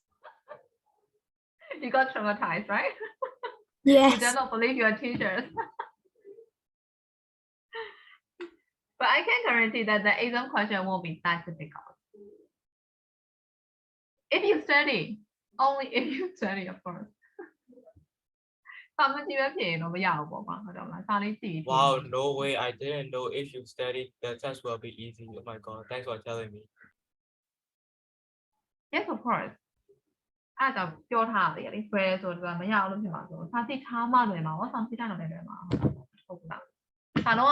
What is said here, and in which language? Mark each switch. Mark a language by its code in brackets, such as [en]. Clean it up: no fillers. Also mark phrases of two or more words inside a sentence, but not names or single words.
[en] You got traumatized, right? Yes. You don't believe your teachers. But I can guarantee that the exam question won't be that difficult. If you study, only if you study, of course. [my] စာမကြည့်ပဲဖြစ်ရင်တော့မရဘူးပေါ့ကွာဟုတ်တော့မလားစာလေးကြည့်ပြီး [en] Wow, no way. I didn't know if you studied, the test will be easy. Oh my God. Thanks for telling me. Yes, of course. [my] အဲ့ဒါကြောင့်ပြောထားတယ်လေ prayer ဆိုတော့မရအောင်လို့ဖြစ် မှာဆိုစာကြည့်ထားမှလွယ်မှာဟောစာကြည့်ထားတော့လည်းလွယ်မှာဟုတ်ကဲ့စာလုံးဝ